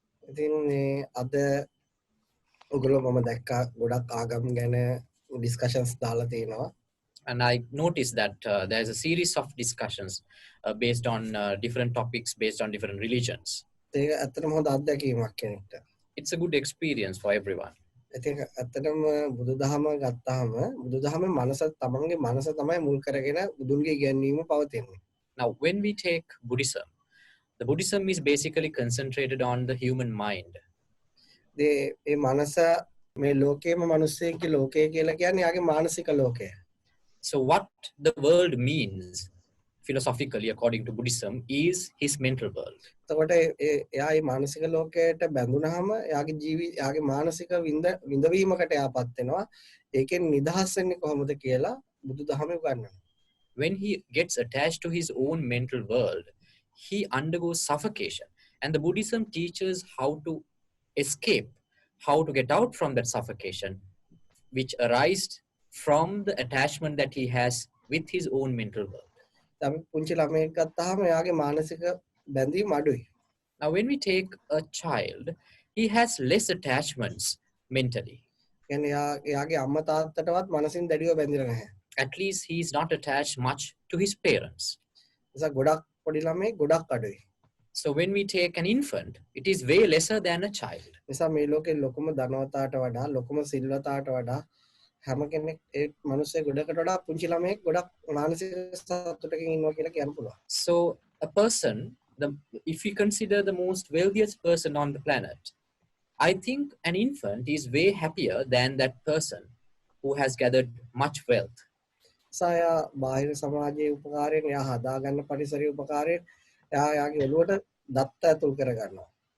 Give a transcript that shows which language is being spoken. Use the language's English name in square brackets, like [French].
[Sinhala] ඉතින් අද ඔයගොල්ලෝ මම දැක්කා ගොඩක් ආගම් ගැන ඩිස්කෂන්ස් දාලා තියෙනවා. [English] And I noticed that there's a series of discussions based on different topics, based on different religions. [Sinhala] ඒක ඇත්තටම හොඳ අත්දැකීමක් කෙනෙක්ට. [English] It's a good experience for everyone. [Sinhala] ඉතින් ඇත්තටම බුදුදහම ගත්තාම බුදුදහමේ මනස තමන්ගේ මනස තමයි මුල් කරගෙන බුදුන්ගේ ඉගැන්වීම පවතින්නේ. [English] Now, when we take Buddhism, the Buddhism is basically concentrated on the human mind. [Sinhala] ඒ මනස මේ ලෝකයේම මිනිස්සෙක්ගේ ලෝකය කියලා කියන්නේ යාගේ මානසික ලෝකය. [English] So what the world means philosophically according to Buddhism is his mental world. [Sinhala] එතකොට එයා මේ මානසික ලෝකයට බැඳුනහම යාගේ මානසික විඳවීමකට යාපත් වෙනවා. ඒකෙන් නිදහස් වෙන්නේ කොහොමද කියලා බුදුදහමේ උගන්වනවා. [English] When he gets attached to his own mental world, he undergoes suffocation. And the Buddhism teaches how to escape, how to get out from that suffocation, which arises from the attachment that he has with his own mental world. [Sinhala] පුංචි ළමයෙක් ගත්තාම එයාගේ මානසික බැඳීම් අඩුයි. [English] Now, when we take a child, he has less attachments mentally. [Sinhala] කියන්නේ එයාගේ අම්මා තාත්තටවත් මනසින් දැඩිව බැඳිලා නැහැ. [English] At least he is not attached much to his parents. [Sinhala] නිසා ගොඩක් පොඩි ළමයෙක් ගොඩක් අඩුයි. [English] So when we take an infant, it is way lesser than a child. [Sinhala] නිසා මේ ලෝකේ ලොකුම ධනවතාට වඩා ලොකුම සිල්වතාට වඩා හැම කෙනෙක් ඒ මිනිස්සේ ගොඩකට වඩා පුංචි ළමයෙක් ගොඩක් මානසික සතුටකින් ඉන්නවා කියලා කියන්න පුළුවන්. [English] So a person, if we consider the most wealthiest person on the planet, I think an infant is way happier than that person who has gathered much wealth. [Sinhala] සාය බාහිර සමාජයේ උපකාරයෙන් එයා හදාගන්න පරිසරයේ උපකාරයෙන් එයා යාගේ ඔළුවට දත්ත ඇතුල් කරගන්නවා.